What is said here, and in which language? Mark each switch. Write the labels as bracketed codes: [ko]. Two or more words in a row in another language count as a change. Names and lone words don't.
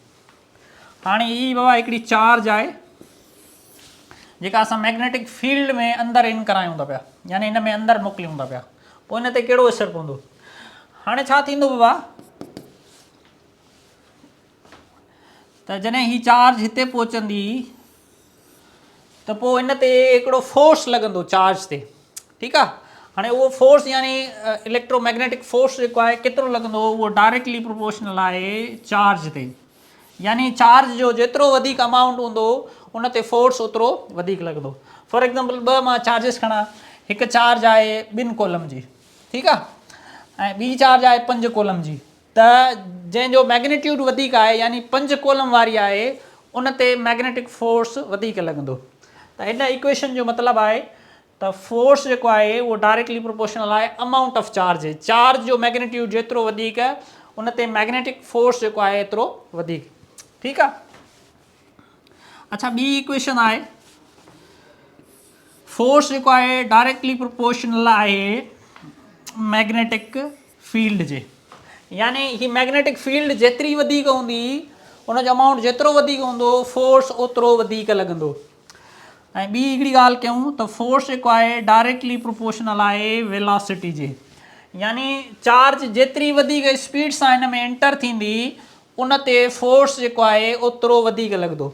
[sd] हाणे ही बाबा हिकिड़ी चार्ज आहे जेका असां [en] magnetic field [sd] में अंदरि इन करायूं था पिया, यानी इन में अंदरि मोकिलियूं था पिया, पोइ इन ते कहिड़ो असरु पवंदो। हाणे छा थींदो बाबा त जॾहिं ही चार्ज हिते पहुचंदी त पोइ इन ते हिकिड़ो फोर्स लॻंदो चार्ज ते। ठीकु आहे, हाणे उहो फोर्स यानी [en] electromagnetic force [sd] जेको आहे केतिरो लॻंदो, उहो [en] directly proportional [sd] आहे चार्ज ते, यानी चार्ज जो जेतिरो वधीक अमाउंट हूंदो उन ते फोर्स ओतिरो वधीक लॻंदो। [en] for example [sd] ॿ मां चार्जिस खणा, हिकु चार्ज आहे 2 कॉलम जी, ठीकु आहे, ऐं ॿी चार्ज आहे 5 कॉलम जी, त जंहिंजो मैग्नीट्यूड वधीक आहे यानी 5 कॉलम वारी आहे उन ते [en] magnetic force [sd] वधीक लॻंदो। त हिन इक्वेशन जो मतिलबु आहे त फोर्स जेको आहे उहो [en] directly proportional [sd] आहे [en] amount of charge, [sd] चार्ज जो मैग्नीट्यूड जेतिरो वधीक उन ते [en] magnetic force [sd] जेको आहे एतिरो वधीक। ठीकु आहे, अच्छा, ॿी इक्वेशन आहे फोर्स जेको आहे [en] directly proportional [sd] आहे [en] magnetic field [sd] जे, यानी ही [en] magnetic field [sd] जेतिरी वधीक हूंदी उनजो अमाउंट जेतिरो वधीक हूंदो फोर्स ओतिरो वधीक लॻंदो। ऐं ॿी हिकिड़ी ॻाल्हि कयूं त फोर्स जेको आहे [en] directly proportional [sd] आहे वेलोसिटी जे, यानी चार्ज जेतिरी वधीक स्पीड सां हिन में एंटर थींदी उन ते फोर्स जेको आहे ओतिरो वधीक लॻंदो।